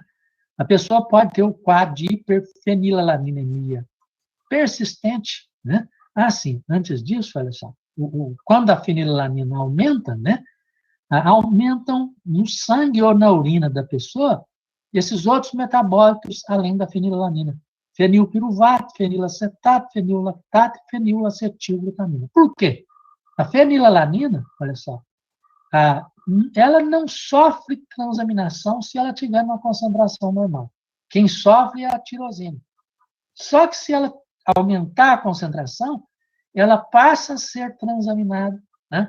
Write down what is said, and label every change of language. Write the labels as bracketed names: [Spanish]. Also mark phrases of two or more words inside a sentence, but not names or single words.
[Portuguese] A pessoa pode ter o quadro de hiperfenilalanemia persistente. Né? Sim, antes disso, olha só, quando a fenilalanina aumenta, né, aumentam no sangue ou na urina da pessoa esses outros metabólitos além da fenilalanina. Fenilpiruvato, fenilacetato, fenillactato e fenilacetilglutamina. Por quê? A fenilalanina, olha só, ela não sofre transaminação se ela tiver uma concentração normal. Quem sofre é a tirosina. Só que se ela aumentar a concentração, ela passa a ser transaminada, né?